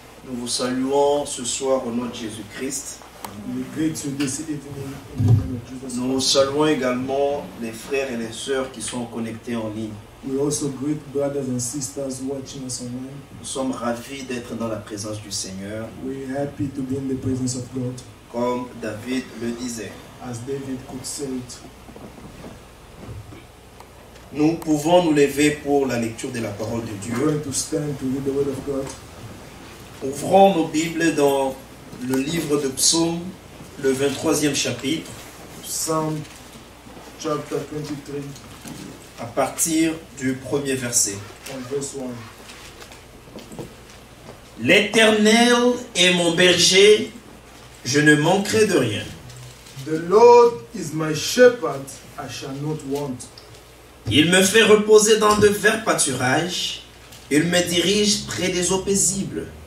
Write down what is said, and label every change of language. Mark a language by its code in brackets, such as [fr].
[fr] Nous vous saluons ce soir au nom de Jésus-Christ. [en] We greet you this evening in the name of Jesus [fr] Nous [en] Christ. [fr] saluons également les frères et les sœurs qui sont connectés en ligne. [en] We also greet brothers and sisters watching us online. [fr] Nous sommes ravis d'être dans la présence du Seigneur, [en] We're happy to be in the presence of God, [fr] comme David le disait. [en] as David could say it. [fr] Nous pouvons nous lever pour la lecture de la parole de [en] We're [fr] Dieu. [en] going to stand to read the word of God. [fr] Ouvrons nos Bibles dans le livre de Psaume, le 23e chapitre, [en] Psalm chapter 23 [fr] à partir du premier verset. [en] and verse 1. [fr] L'Éternel est mon berger, je ne manquerai de rien. [en] The Lord is my shepherd, I shall not want. [fr] Il me fait reposer dans de verts pâturages, il me dirige près des eaux paisibles.